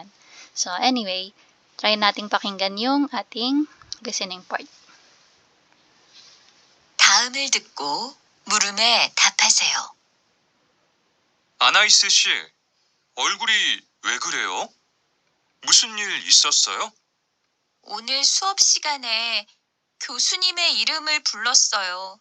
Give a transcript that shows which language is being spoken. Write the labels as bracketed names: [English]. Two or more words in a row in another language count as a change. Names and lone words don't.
[English] So anyway, [Filipino] try nating pakinggan yung ating listening part. [Korean] 다음을 듣고 물음에 답하세요. 아나이스 씨, 얼굴이 왜 그래요? 무슨 일 있었어요? 오늘 수업 시간에 교수님의 이름을 불렀어요.